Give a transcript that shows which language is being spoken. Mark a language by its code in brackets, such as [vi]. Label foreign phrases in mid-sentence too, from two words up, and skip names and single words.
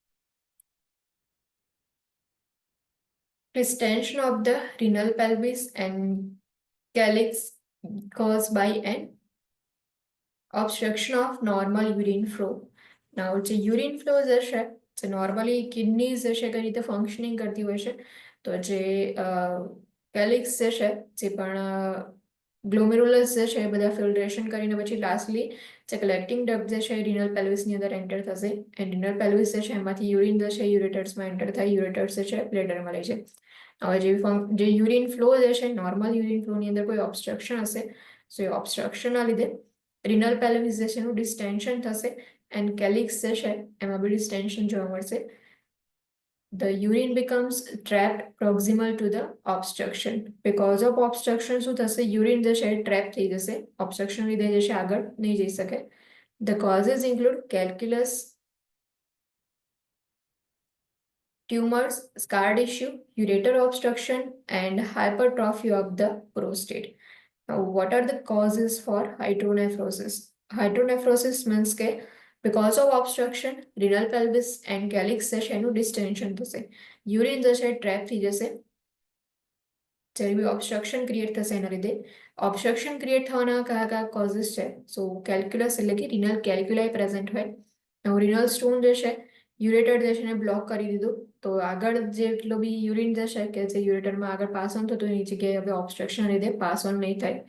[en] distension of the renal pelvis and calyx caused by an obstruction of normal urine flow. Now, [gu] જે [en] urine flow [gu] જે છે જે નોર્મલી કિડનીઝ જે છે કઈ રીતે ફંક્શનિંગ કરતી હોય છે, તો જે કેલિક્સ જે છે જે પણ ગ્લોમેરુલસ જે છે એ બધા ફિલ્ટ્રેશન કરીને પછી લાસ્ટલી જે [en] collecting duct [gu] જે છે રિનલ પેલ્વિસની અંદર એન્ટર થશે. એન્ડ [en] renal pelvis [gu] જે છે એમાંથી યુરિન જે છે યુરેટર્સમાં એન્ટર થાય, યુરેટર્સ જે છે બ્લેડરમાં લઈ જાય. હવે જે [en] urine flow [gu] જે છે નોર્મલ યુરિન ફ્લોની અંદર કોઈ ઓબ્સ્ટ્રક્શન હશે, સો એ ઓબ્સ્ટ્રક્શનના લીધે [en] renal pelvis [gu] જે છે એનું ડિસ્ટેન્શન થશે એન્ડ કેલિક્સ જે છે એમાં બી ડિસ્ટેન્શન જોવા મળશે. [en] The urine becomes trapped proximal to the obstruction. Because of obstruction [gu] શું થશે, યુરિન જે છે ટ્રેપ થઈ જશે, ઓબ્સ્ટ્રક્શન લીધે જે છે આગળ નહીં જઈ શકે. [en] The causes include calculus, tumors, scar tissue, ureter obstruction, and hypertrophy of the prostate. Now, what are the causes for hydronephrosis? Hydronephrosis means [gu] કે [en] because of obstruction, renal pelvis and calyx [gu] જે છે એનું distension થશે, યુરિન જે છે ટ્રેપ થઈ જશે. જ્યારે બી [en] obstruction create [gu] થશે એના લીધે. [en] obstruction create [gu] થવાના કયા કયા કોઝિસ છે, સો કેલ્ક્યુલસ એટલે કે [en] renal calculi present [gu] હોય. [en] renal stone [gu] જે છે યુરેટર જે છે એને બ્લોક કરી દીધું, તો આગળ જેટલો બી યુરિન જે છે કે જે યુરેટરમાં આગળ [en] pass on [gu] થતું એની જગ્યાએ હવે ઓબ્સ્ટ્રક્શન લીધે [en] pass on [gu] નહીં થાય.